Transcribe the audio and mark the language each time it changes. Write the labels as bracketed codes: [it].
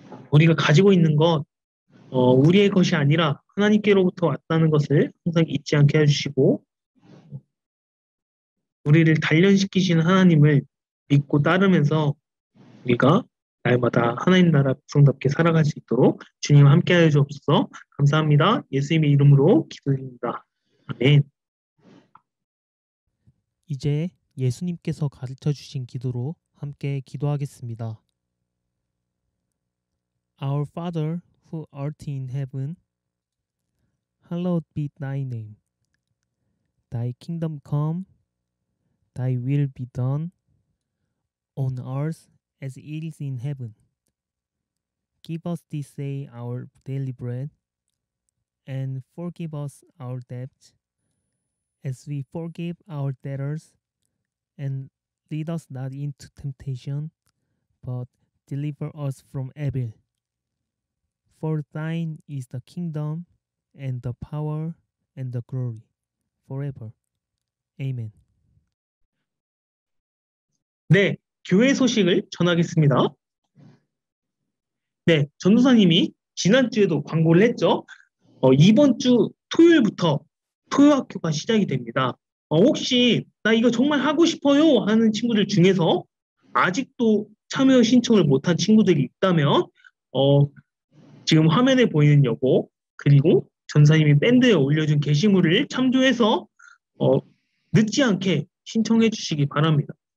[ko] 우리가 가지고 있는 것 우리의 것이 아니라 하나님께로부터 왔다는 것을 항상 잊지 않게 해주시고 우리를 단련시키시는 하나님을 믿고 따르면서 우리가 날마다 하나님 나라 백성답게 살아갈 수 있도록 주님 함께 하여 주옵소서. 감사합니다. 예수님의 이름으로 기도드립니다. 아멘. 이제 예수님께서 가르쳐 주신 기도로 함께 기도하겠습니다. [en] Our Father who art in heaven, hallowed be thy name. Thy kingdom come, thy will be done on earth as it is in heaven. Give us this day our daily bread, and forgive us our debts, as we forgive our debtors, and lead us not into temptation, but deliver us from evil. For thine is the kingdom, and the power, and the glory, forever. Amen. [ko] 네, 교회 소식을 전하겠습니다. 네, 전도사님이 지난주에도 광고를 했죠. 이번 주 토요일부터 토요학교가 시작이 됩니다. 혹시 나 이거 정말 하고 싶어요 하는 친구들 중에서 아직도 참여 신청을 못한 친구들이 있다면 지금 화면에 보이는 여고 그리고 전사님이 밴드에 올려준 게시물을 참조해서 늦지 않게 신청해 주시기 바랍니다.